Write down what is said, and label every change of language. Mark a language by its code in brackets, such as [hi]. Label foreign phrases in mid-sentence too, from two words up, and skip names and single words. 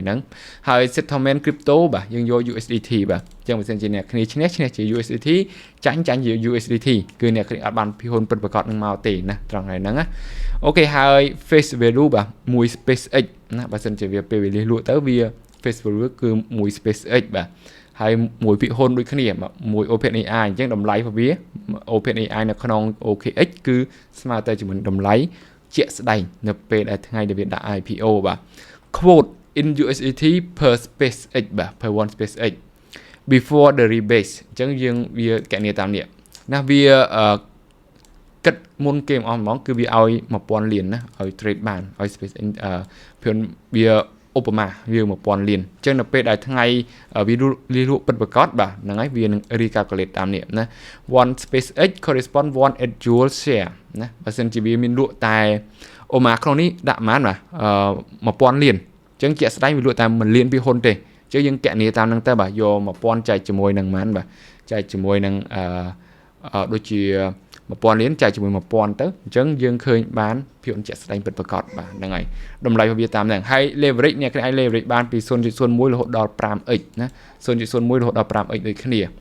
[km] ហ្នឹងហើយ [en] settlement crypto [km] បាទយើងយក USDT បាទចឹងបើសិនជាអ្នកគ្នាឈ្នះជា USDT ចាញ់ជា USDT គឺអ្នកគ្នាអត់បានភាគហ៊ុនពិតប្រាកដនឹងមកទេណាត្រង់ហ្នឹងណាអូខេហើយ [en] face value [km] បាទមួយ SpaceX ណាបើសិនជាវាពេលវេលាលក់ទៅវា [en] face value [km] គឺមួយ SpaceX បាទហើយមួយ ភាគហ៊ុនដូចគ្នាមួយ OpenAI អញ្ចឹងតម្លៃរបស់វា OpenAI នៅក្នុង OKX គឺស្មើទៅជាមួយតម្លៃជាក់ស្ដែងនៅពេលដែលថ្ងៃដែលវាដាក់ IPO បាទ [en] quote in USDT per SpaceX [km] បាទ [en] per one SpaceX before the rebase [km] អញ្ចឹងយើងវា កណនីតាមនេះណាវាគិតមុនគេអស់ហ្មងគឺវាឲ្យ 1000 លានណាឲ្យ trade បានឲ្យ SpaceX វាឧបមាវា 1000 លានអញ្ចឹងនៅពេលដែល ថ្ងៃវាលក់ពិតប្រាកដបាទហ្នឹងហើយវានឹង recalculate តាមនេះណា [en] one SpaceX correspond one actual share [km] ណាបើសិនជាវា មានលក់តែឧបមាក្នុងនេះដាក់ប៉ុន្មានបាទ1000 លានអញ្ចឹងជាក់ស្ដែងវាលក់តែ1លានពីហ៊ុនទេអញ្ចឹងយើងកណនីតាមហ្នឹងទៅបាទយក1000ចែកជាមួយនឹងប៉ុន្មានបាទចែកជាមួយនឹងដូចជា1000 លានចែកជាមួយ1000ទៅអញ្ចឹងយើងឃើញបានភាគហ៊ុនជាក់ស្ដែងពិតប្រាកដបាទហ្នឹងហើយតម្លៃរបស់វាតាមហ្នឹងហើយ leverage អ្នកអាច leverage បានពី 0.01 រហូតដល់ 5x ណា 0.01 រហូតដល់ 5x ដូចគ្នា